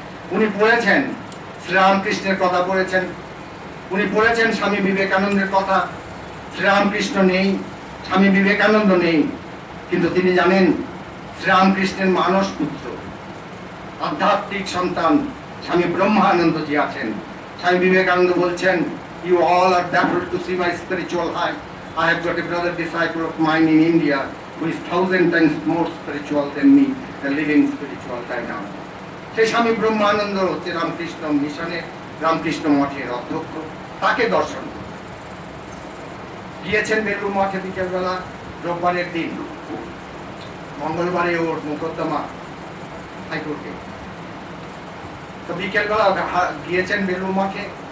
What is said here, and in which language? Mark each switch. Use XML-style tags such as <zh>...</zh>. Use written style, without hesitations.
<bn>উনি পড়েছেন শ্রীরামকৃষ্ণের কথা, পড়েছেন উনি পড়েছেন স্বামী বিবেকানন্দের কথা। শ্রীরামকৃষ্ণ নেই, স্বামী বিবেকানন্দ নেই, কিন্তু তিনি জানেন শ্রীরামকৃষ্ণের মানস পুত্র, আধ্যাত্মিক সন্তান স্বামী ব্রহ্মানন্দজি আছেন। স্বামী বিবেকানন্দ বলছেন,</bn> <en>"You all are baffled to see my spiritual height. I have got a brother disciple of mine in India who is 1,000 times more spiritual than me, a living spiritual dynamo."</en> <bn>সেই স্বামী ব্রহ্মানন্দ হচ্ছে রামকৃষ্ণ মিশনের, রামকৃষ্ণ মঠের অধ্যক্ষ। তাকে দর্শন গিয়েছেন বেলুড় মঠে বিকেলবেলা, রোববারের দিন। মঙ্গলবারে ওর মোকদ্দমা হাইকোর্টে। তো বিকেলবেলা গিয়েছেন বেলুড় মঠে।</bn>